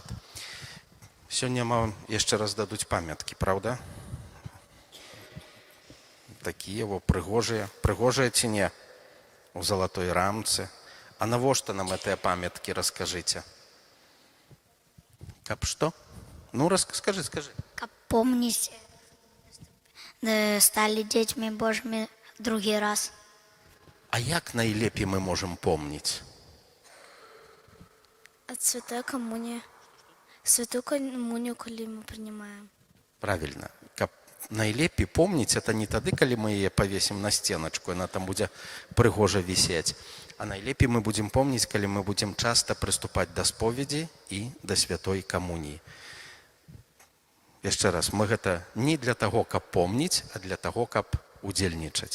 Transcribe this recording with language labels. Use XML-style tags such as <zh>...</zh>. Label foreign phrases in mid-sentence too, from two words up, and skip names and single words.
<be>Сёння нам яшчэ раз дадуць памяткі, праўда? Такія прыгожыя ці не? У залатой рамцы. А навошта нам гэтыя памяткі, раскажыце? Каб што? Ну, скажи.</be> <ru>Как помнить, стали детьми Божьими другий раз.</ru> <be>А як найлепей мы можам помніць?</be> <ru>От святой коммунии. Святую коммунию, коли мы принимаем. Правильно.</ru> <be>Каб найлепей помніць, это не тады, калі мы яе павесім на сценачку, яна там будзе прыгожа вісець. А найлепей мы будзем помніць, калі мы будзем часта прыступаць да споведзі і да святой камуніі. Яшчэ раз, мы гэта не для таго, каб помніць, а для таго, каб удзельнічаць.</be>